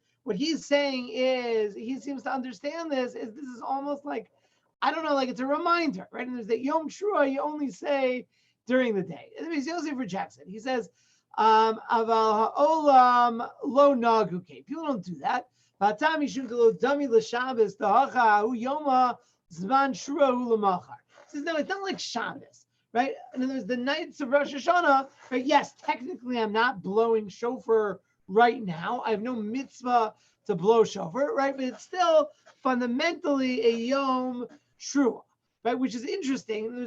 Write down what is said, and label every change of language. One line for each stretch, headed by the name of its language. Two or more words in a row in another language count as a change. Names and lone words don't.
English: What he's saying is, he seems to understand this is almost like, I don't know, like it's a reminder, right? And there's that
Hebrew: Yom Trua
English: you only say during the day. And Yosef rejects it. He says,
Hebrew: Aval ha'olam lo naguke.
English: People don't do that.
Aramaic: V'atam yishum lo dami l'Shabbos da'acha hu yoma zman shura hu l'machar.
English: He says, no, it's not like Shabbos. Right? And then there's the nights of Rosh Hashanah, right? Yes, technically I'm not blowing shofar right now. I have no mitzvah to blow shofar, right? But it's still fundamentally a
Hebrew: Yom Trua,
English: right? Which is interesting.